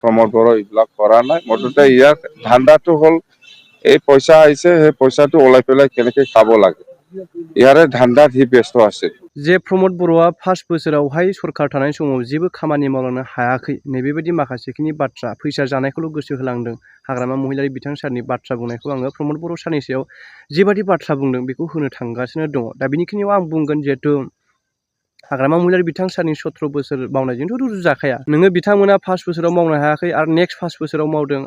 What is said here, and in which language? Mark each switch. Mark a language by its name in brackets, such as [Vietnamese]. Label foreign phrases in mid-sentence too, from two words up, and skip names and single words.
[Assamese] প্ৰমোদ বড়ো এইবিলাক কৰা নাই মুঠতে ইয়াৰ ধান্দাটো হ'ল এই পইচা আহিছে সেই পইচাটো ওলাই পেলাই কেনেকৈ খাব লাগে ইয়াৰে ধান্দাত সি ব্যস্ত আছে [Bodo] जे प्रमोद बर'आ 5 बोसोरावहाय सरकार थानाय समाव जेबो खामानि मावलांनो हायाखै नैबेबायदि माखासेखिनि बाथ्रा फैसा जानायखौल' गोसो होलांदों हाग्रामा महिलारि बिथां सारनि बाथ्रा बुंनायखौ आङो प्रमोद बर' सारनि सायाव जेबादि बाथ्रा बुंदों बेखौ होनो थांगासिनो दङ दा बेनिखिनियाव आं बुंगोन जिहेतु हाग्रामा महिलारि बिथां सारनि 17 बोसोर मावनायजोंथ' रुजुजाखाया नोङो बिथांमोना 5 बोसोराव मावनो हायाखै आरो नेक्स्ट 5 बोसोराव मावदों